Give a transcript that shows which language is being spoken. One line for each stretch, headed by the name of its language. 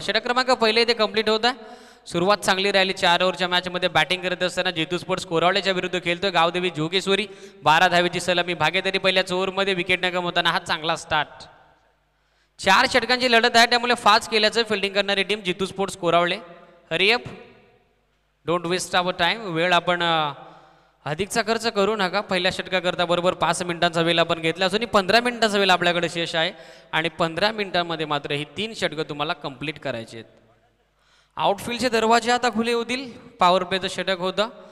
Marathi: षटक क्रमांक पहिले ते कंप्लीट होता. सुरुवात चांगली राहिली. 4 ओव्हरच्या मॅचमध्ये बॅटिंग करत असताना जितू स्पोर्ट्स कोरावळेच्या विरुद्ध खेळतोय गावदेवी जोगेश्वरी. 12 धावेची सलामी भागीदारी पहिल्याच ओव्हरमध्ये विकेट न गमावताना हा चांगला स्टार्ट. 4 षटकांची लढत आहे त्यामुळे फास्ट केल्याचं फिल्डिंग करणारी team Jitu sports कोरावळे.
English: Hurry up don't waste our time.
Marathi: वेळ आपण अधिकचा खर्च करू नका. पहिल्या षटकाकरता बरोबर 5 मिनिटांचा वेळ आपण घेतला असून 15 मिनिटांचा वेळ आपल्याकडे शेष आहे आणि 15 मिनिटांमध्ये मात्र ही 3 षटकं तुम्हाला कंप्लीट करायची आहेत. आउटफील्डचे दरवाजे आता खुले होतील. पॉवर प्लेचं षटक होतं.